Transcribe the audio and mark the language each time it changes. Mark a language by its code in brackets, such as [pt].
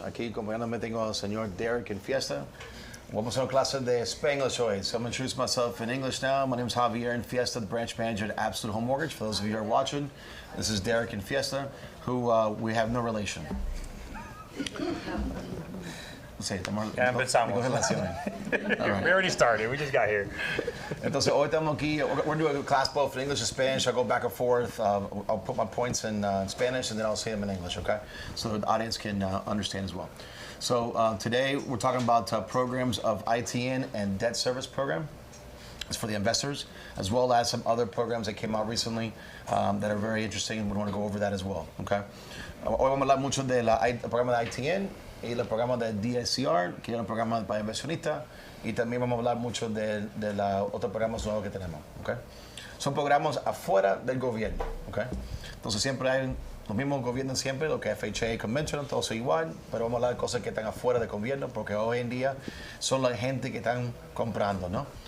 [es] Aquí acompañándome tengo al señor Derek Infiesta. Vamos a hacer clase de Spanglish hoy. [en] So I'm going to introduce myself in English now. My name is Javier Infiesta, the Branch Manager at Absolute Home Mortgage. For those of you who are watching, this is Derek Infiesta, who we have no relation. [es] Sí, ya empezamos. [en] We already started. We just got here. [es] Entonces, hoy estamos aquí. [en] We're doing a class both in English and Spanish. I'll go back and forth. I'll put my points in Spanish, and then I'll say them in English, okay? So the audience can understand as well. So today, we're talking about programs of ITIN and debt service program. It's for the investors, as well as some other programs that came out recently that are very interesting, and we want to go over that as well, okay? [es] Hoy vamos a hablar mucho del programa de ITIN y el programa de DSCR, que es un programa para inversionistas, y también vamos a hablar mucho de los otros programas nuevos que tenemos, okay? Son programas afuera del gobierno, okay? Entonces siempre hay los mismos gobiernos siempre, lo que FHA Conventional, todo eso igual, pero vamos a hablar de cosas que están afuera del gobierno, porque hoy en día son la gente que están comprando, ¿no?